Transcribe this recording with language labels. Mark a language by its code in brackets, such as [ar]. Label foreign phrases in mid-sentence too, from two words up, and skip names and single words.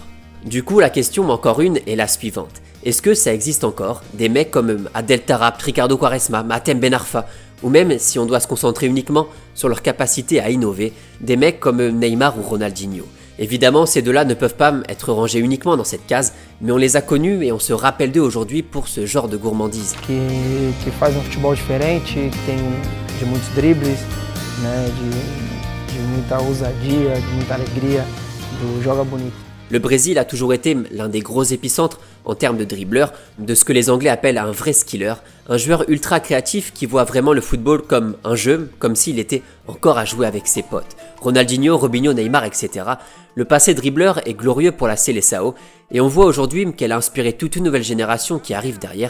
[fr] Du coup, la question, encore une, est la suivante. Est-ce que ça existe encore des mecs comme Adel Taarabt, Ricardo Quaresma, Matem Ben Arfa, ou même, si on doit se concentrer uniquement sur leur capacité à innover, des mecs comme Neymar ou Ronaldinho? Évidemment, ces deux-là ne peuvent pas être rangés uniquement dans cette case, mais on les a connus et on se rappelle d'eux aujourd'hui pour ce genre de gourmandise. [pt] Que faz futebol diferente, que tem de muitos dribles, de muita ousadia, de muita alegria, do joga bonito. [fr] Le Brésil a toujours été l'un des gros épicentres en termes de dribbleur, de ce que les Anglais appellent un vrai skiller, un joueur ultra créatif qui voit vraiment le football comme un jeu, comme s'il était encore à jouer avec ses potes. Ronaldinho, Robinho, Neymar, etc. Le passé dribbleur est glorieux pour la Seleção et on voit aujourd'hui qu'elle a inspiré toute une nouvelle génération qui arrive derrière.